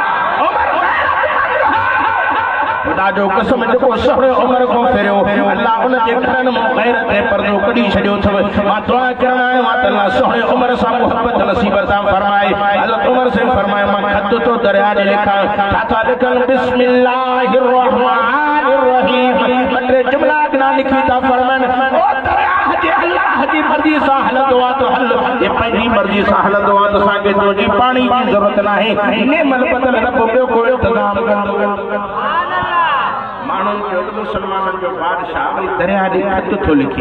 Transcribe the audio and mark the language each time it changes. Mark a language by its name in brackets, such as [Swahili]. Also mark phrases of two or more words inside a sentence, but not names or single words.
[Sindhi] खुदा जो कसम जेको सहुरे उमर को फेरियो अल्लाह उन जे घरनि मां गैरत ऐं पर्दो कढी छॾियो अथव। मां दुआ करण आयो आहियां त अल्लाह सहुरे उमर सां मुहबत नसीब अता फरमाए। हज़रत उमर से फरमाए मां ख़त तो दरिया ॾे लिखां, छा था लिखनि? [Arabic] بسم الله الرحمن الرحيم. [Sindhi] टे जुमला गिना लिखी था फरमाइनि ओ दरिया जे अल्लाह जी मर्ज़ी सां हलंदो आहे तो हल, ये पंहिंजी मर्ज़ी सां हलंदो आहे त असांखे तुंहिंजी पाणी जी ज़रूरत नाहे। नेमल बदल रब ॿियो को इंतज़ाम कंदो। माण्हुनि जो मुसलमाननि जो बादशाह वरी दरिया ॾे ख़त थो लिखे।